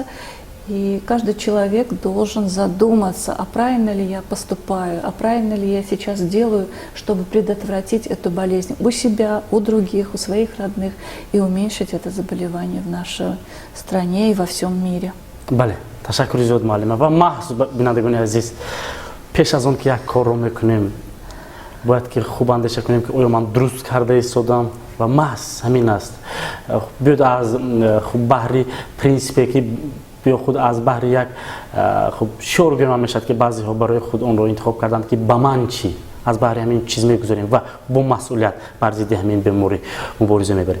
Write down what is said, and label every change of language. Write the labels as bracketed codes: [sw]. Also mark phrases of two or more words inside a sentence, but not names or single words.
[ru] И каждый человек должен задуматься, а правильно ли я поступаю, а правильно ли я сейчас делаю, чтобы предотвратить эту болезнь у себя, у других, у своих родных и уменьшить это заболевание в нашей стране и во всем мире. [tg] Бале, ташаккур зиёд муаллима. Ва маҳз бинандагони азиз, пеш аз он ки як корро мекунем, бояд ки хуб андеша кунем ки оё ман дуруст карда истодам ва маҳз ҳамин аст. Биёд аз баҳри принсипе ки ё худ аз баҳри як шиор гӯям мешавад ки баъзеҳо барои худ онро интихоб карданд ки ба ман чӣ, аз баҳри ҳамин чиз мегузорем ва бо масъулият бар зидди ҳамин беморӣ мубориза мебарем.